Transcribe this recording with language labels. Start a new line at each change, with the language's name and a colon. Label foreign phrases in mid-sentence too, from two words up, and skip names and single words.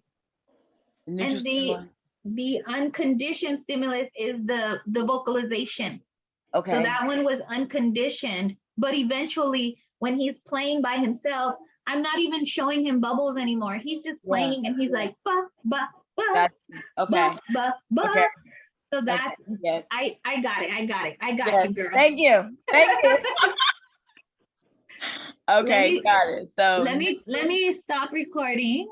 English: Neutral And stimuli. the unconditioned stimulus is the vocalization. Okay. So that one was unconditioned, but eventually when he's playing by himself, I'm not even showing him bubbles anymore. He's just playing and he's like, ba, ba, ba, Gotcha. Okay. ba, ba, ba. Okay. So that's, Yes. I got it. I got Yes. you, girl. Thank you. Thank you. Okay, me- got it. So Let me stop recording.